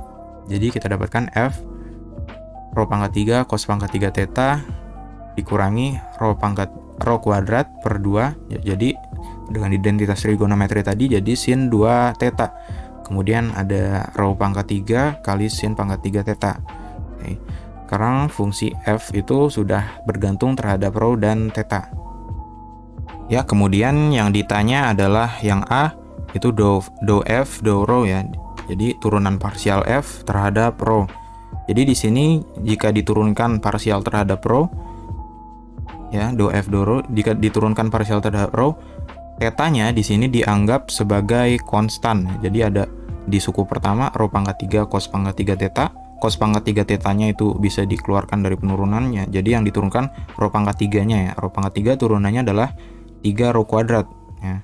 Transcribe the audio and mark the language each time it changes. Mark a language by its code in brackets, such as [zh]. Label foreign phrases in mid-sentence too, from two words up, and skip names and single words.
[id] Jadi kita dapatkan F rho pangkat 3 cos pangkat 3 theta dikurangi rho kuadrat per 2, ya, jadi dengan identitas trigonometri tadi jadi sin 2 theta. Kemudian ada rho pangkat 3 kali sin pangkat 3 theta. Oke. Sekarang fungsi F itu sudah bergantung terhadap rho dan theta. Ya, kemudian yang ditanya adalah yang A, itu do F, do rho ya. Jadi turunan parsial F terhadap rho. Jadi di sini jika diturunkan parsial terhadap rho, ya, do F do rho, jika diturunkan parsial terhadap rho, tetanya di sini dianggap sebagai konstan. Jadi ada di suku pertama rho pangkat 3 cos pangkat 3 theta. Cos pangkat 3 tetanya itu bisa dikeluarkan dari penurunannya. Jadi yang diturunkan rho pangkat 3-nya ya. Rho pangkat 3 turunannya adalah 3 rho kuadrat ya.